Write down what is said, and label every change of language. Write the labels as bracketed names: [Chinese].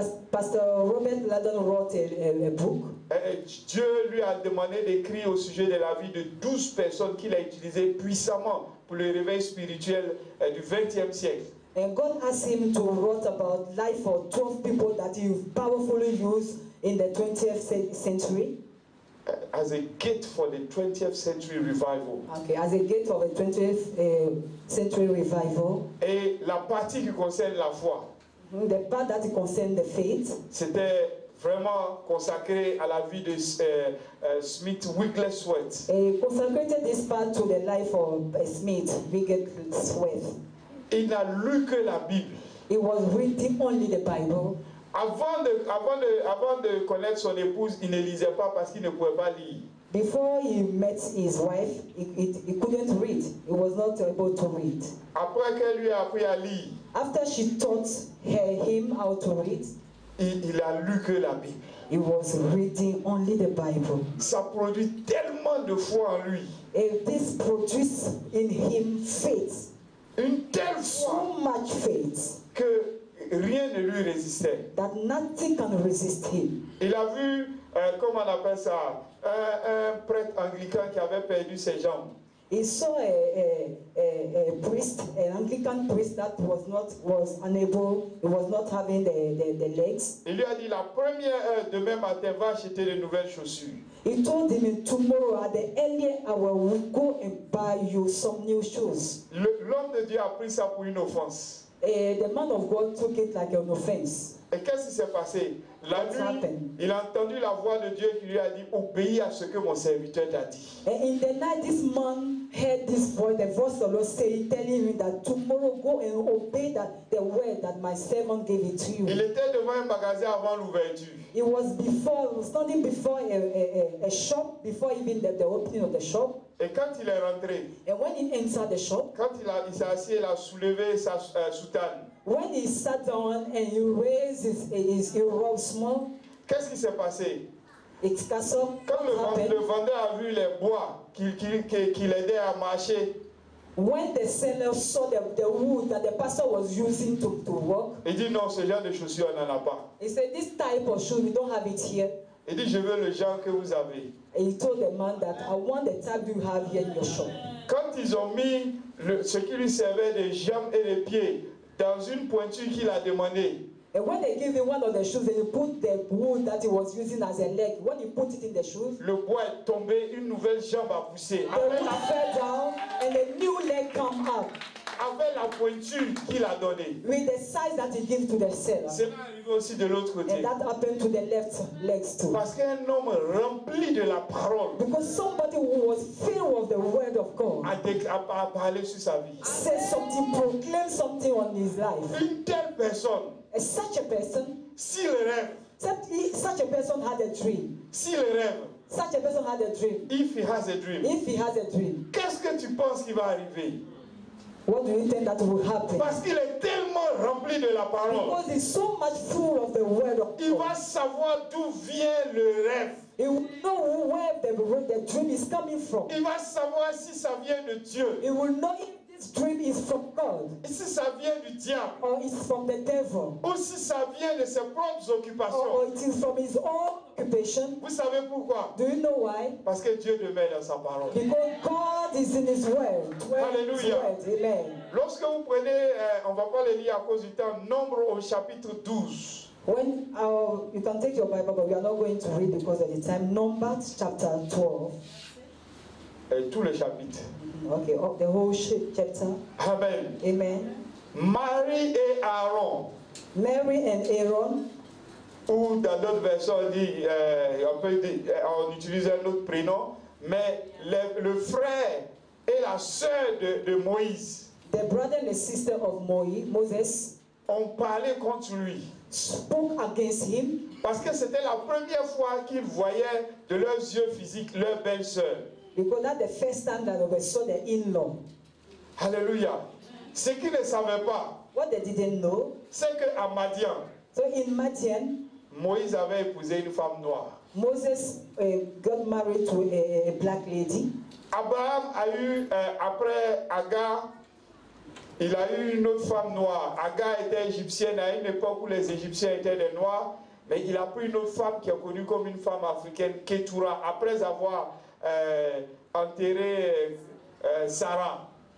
[English] Pastor Robert Ladon wrote a book. [French] Dieu lui a demandé d'écrire au sujet de la vie de 12 personnes qu'il a utilisées puissamment pour le réveil spirituel du XXe siècle. [English] And God asked him to write about life for 12 people that he powerfully used in the 20th century. As a gate for the 20th century revival. Okay, as a gate for the 20th century revival. [French] Et la partie qui concerne la foi, [English] the part that concerned the faith, [French] c'était vraiment consacré à la vie de Smith Wigglesworth. [English] He consecrated this part to the life of Smith Wigglesworth. [French] Il n'a lu que la Bible. [English] He was reading only the Bible. [French] Avant de connaître son épouse, il ne lisait pas parce qu'il ne pouvait pas lire. [English] Before he met his wife, he couldn't read. He was not able to read. [French] Après qu'elle lui a appris à lire, [English] After she taught him how to read, [French] il a lu que la Bible. [English] he was reading only the Bible. [French] Ça produit tellement de foi en lui. [English] And this produced in him faith. [French] Une telle [English] So [French] foi [English] much faith [French] que rien ne lui résistait. [English] that nothing can resist him. [French] Il a vu, comment on appelle ça, un prêtre anglican qui avait perdu ses jambes. [English] He saw a priest, an Anglican priest that was unable, he was not having the legs. [French] Il lui a dit, la première heure demain matin, va acheter de nouvelles chaussures. [English] He told him, tomorrow at the earlier hour, we'll go and buy you some new shoes. [French] L'homme de Dieu a pris ça pour une offense. [English] The man of God took it like an offense. [French] Et qu'est-ce qui s'est passé? La nuit, il a entendu la voix de Dieu qui lui a dit, obéis à ce que mon serviteur t'a dit. [English] And in the night, this man heard this voice, the voice of the Lord saying, telling him that tomorrow go and obey the word that my servant gave it to you. [French] Il était devant un magasin avant l'ouverture. [English] He was standing before a shop, before even the opening of the shop. [French] Et quand il est rentré, [English] And when he entered the shop, [French] quand il s'est assis, il a soulevé sa soutane. [English] when he sat down and he raised he rose small, [French] Qu'est-ce qui s'est passé? [English] its castle [French] Quand le [English] happened. [French] vendeur a vu les bois qui l'aidaient à marcher, [English] When the seller saw the wood that the pastor was using to work, [French] il dit non, ce genre de chaussures, on n'en a pas. [English] he said, this type of shoe, we don't have it here. [French] Il dit, je veux le genre que vous avez. [English] And he told the man that I want the type you have here in your shop. [French] Quand ils ont mis ce qui lui servait des jambes et des pieds dans une pointure qu'il a demandé, [English] And when they gave him one of the shoes, and he put the wood that he was using as a leg, when he put it in the shoes, [French] le bois est tombé, une nouvelle jambe a poussé. [English] the wood fell down and a new leg come up [French] Avec la pointure qu'il a donnée. [English] with the size that he gave to the seller. [French] C'est arrivé aussi de l'autre côté. [English] And that happened to the left legs too. [French] Parce qu'un homme rempli de la parole [English] Because somebody who was filled with the word of God [French] a parlé sur sa vie. [English] said something, proclaimed something on his life. [French] Une telle personne, [English] And such a person, [French] s'il rêve, [English] such a person had a dream. [French] s'il rêve, [English] Such a person had a dream. if he has a dream, If he has a dream, [French] qu'est-ce que tu penses qui va arriver? [English] what do you think that will happen? [French] Parce qu'il est tellement rempli de la parole. [English] Because he's so much full of the word of [French] Il va [English] God. [French] savoir d'où vient le rêve. [English] He will know where the dream is coming from. [French] Il va savoir si ça vient de Dieu, [English] He will know if this dream is from God [French] si ça vient du diable, [English] or it's from the devil [French] ou si ça vient de ses propres [English] or [French] occupations. [English] it is from his own occupation. [French] Vous savez pourquoi? [English] Do you know why? [French] Parce que Dieu demeure dans sa parole. [English] Because God is in his word. Hallelujah. Amen. [French] Lorsque vous prenez, on ne va pas le lire à cause du temps, Nombre au chapitre 12. [English] When you can take your Bible, but we are not going to read because of the time. Numbers chapter 12. [French] Tout le chapitre. [English] Okay, the whole chapter. Amen. Amen. [French] Marie et Aaron, [English] Mary and Aaron, [French] ou dans d'autres versions on utilise un autre prénom, mais le frère et la sœur de Moïse [English] the brother and the sister of Moses, [French] ont parlé contre lui. [English] spoke against him [French] Parce que c'était la première fois qu'ils voyaient de leurs yeux physiques leur belle-sœur. [English] because that's the first time that they saw the in-law. Alléluia. [French] Ce qu'ils ne savaient pas, [English] What they didn't know, [French] c'est qu'à Madian, [English] so in Madian, [French] Moïse avait épousé une femme noire. [English] Moses got married to a black lady. [French] Abraham a eu, après Agar, il a eu une autre femme noire. Agar était égyptienne à une époque où les Égyptiens étaient des noirs, mais il a pris une autre femme qui est connue comme une femme africaine, Ketura, après avoir enterré Sarah.